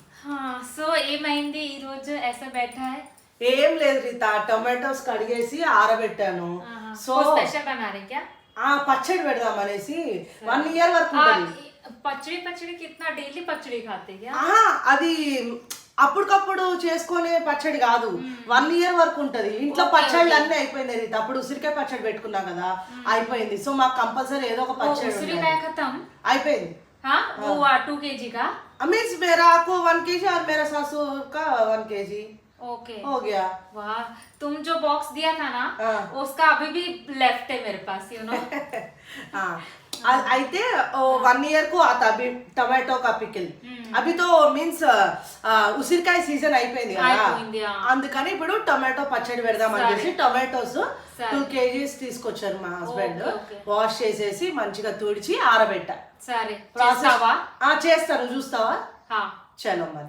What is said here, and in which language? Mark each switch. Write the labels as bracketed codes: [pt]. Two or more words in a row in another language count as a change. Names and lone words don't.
[te] సో ఏమైంది ఈ రోజు [hi] ऐसा बैठा है [te] ఏం లేదు రీతా, టొమాటోస్ కడిగేసి ఆరబెట్టాను. సో [hi] స్పెషల్ बना रहे क्या [te] పచ్చడి పెడదాం అనేసి 1 ఇయర్ వరకు ఉంటుంది. [hi] పచ్చడి కిतना డైలీ పచ్చడి खाते क्या [te] అది అప్పటికప్పుడు చేసుకునే పచ్చడి కాదు, 1 ఇయర్ వరకు ఉంటది. ఇంట్లో పచ్చళ్ళు అన్నీ అయిపోయినాయి రీతా. అప్పుడు ఉసిరికాయ పచ్చడి పెట్టుకున్నాం కదా, అయిపోయింది. సో మాకు కంపల్సరీ ఏదో ఒక పచ్చడి [hi] ఉసిరికాయ खत्म [te] అయిపోయింది. [hi] वो 2 kg का मीन्स मेरा आपको 1 kg और मेरा सासू का 1 kg ओके हो गया. वाह, तुम जो बॉक्स दिया था ना उसका अभी भी लेफ्ट है मेरे पास [en] you know [te] అయితే 1 ఇయర్ కు [hi] आता अभी टमाटो का पिकल अभी तो मीन्स [te] ఉసిరికాయ సీజన్ అయిపోయింది కదా, అందుకని ఇప్పుడు టొమాటో పచ్చడి పెడదాం అనేసి టొమాటోస్ 2 kgs తీసుకొచ్చారు మా హస్బెండ్. వాష్ చేసేసి మంచిగా తుడిచి ఆరబెట్టా. సరే చేస్తాను, చూస్తావా? చలో మరి